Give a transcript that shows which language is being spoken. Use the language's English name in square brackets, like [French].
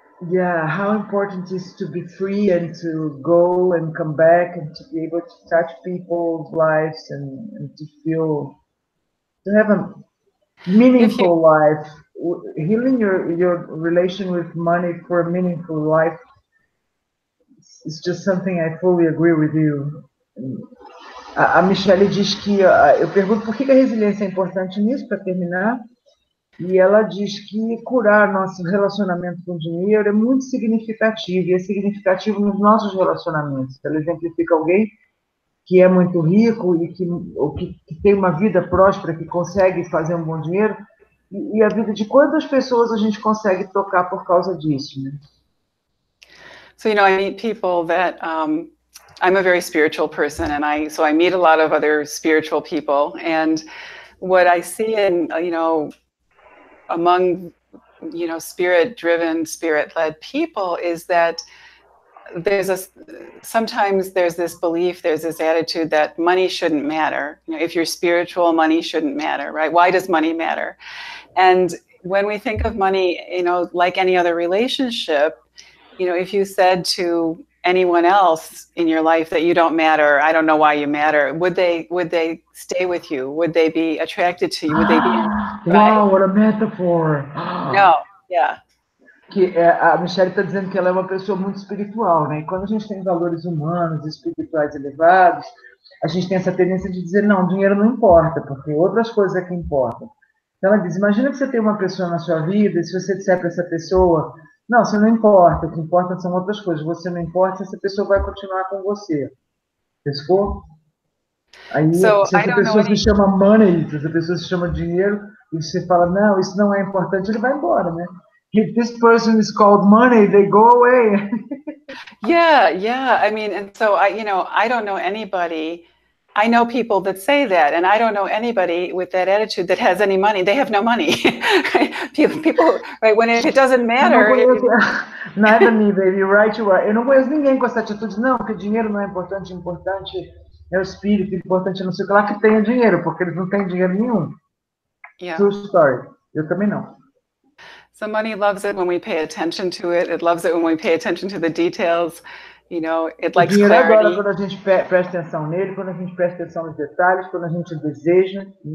[English] Yeah, how important it is to be free and to go and come back and to be able to touch people's lives and to have a meaningful life. Healing your relation with money for a meaningful life is just something I fully agree with you. [Portuguese] A Michele diz que, eu pergunto por que a resiliência é importante nisso, para terminar, e ela diz que curar nosso relacionamento com o dinheiro é muito significativo, e é significativo nos nossos relacionamentos. Ela exemplifica alguém que é muito rico e ou que tem uma vida próspera, que consegue fazer um bom dinheiro, e a vida de quantas pessoas a gente consegue tocar por causa disso, né? [English] So, you know, I meet people that, I'm a very spiritual person, and so I meet a lot of other spiritual people, and what I see in, you know, among, you know, spirit-driven, spirit-led people is that sometimes there's this belief, there's this attitude that money shouldn't matter. You know, if you're spiritual, money shouldn't matter, right? Why does money matter? And when we think of money, you know, like any other relationship, you know, if you said to anyone else in your life that you don't matter, I don't know why you matter, would they stay with you? Would they be attracted to you? Would they be right? Wow, what a metaphor! No, yeah. [Portuguese] Que a Michele está dizendo que ela é uma pessoa muito espiritual, né? E quando a gente tem valores humanos, espirituais elevados, a gente tem essa tendência de dizer, não, dinheiro não importa, porque outras coisas é que importam. Então ela diz, imagina que você tem uma pessoa na sua vida, e se você disser para essa pessoa, não, você não importa, o que importa são outras coisas, você não importa, essa pessoa vai continuar com você. Pescou? Aí, se essa pessoa se chama money, se essa pessoa se chama dinheiro, e você fala, não, isso não é importante, ele vai embora, né? [English] If this person is called money, they go away. Yeah. I mean, and so you know, I don't know anybody. I know people that say that, and I don't know anybody with that attitude that has any money. They have no money. Right? People, right? When it doesn't matter. Nada, me, baby. Right, you are. [Portuguese] Eu não conheço ninguém com essa atitude, não, que dinheiro não é importante. Importante é o espírito, importante é não sei o que lá que tenha dinheiro, porque eles não têm dinheiro nenhum. [English] Yeah. True story. [Portuguese] Eu também não. [English] So money loves it when we pay attention to it. It loves it when we pay attention to the details. You know, it likes clarity. [Portuguese] O dinheiro adora quando a gente presta atenção nele, quando a gente presta atenção nos detalhes, quando a gente deseja.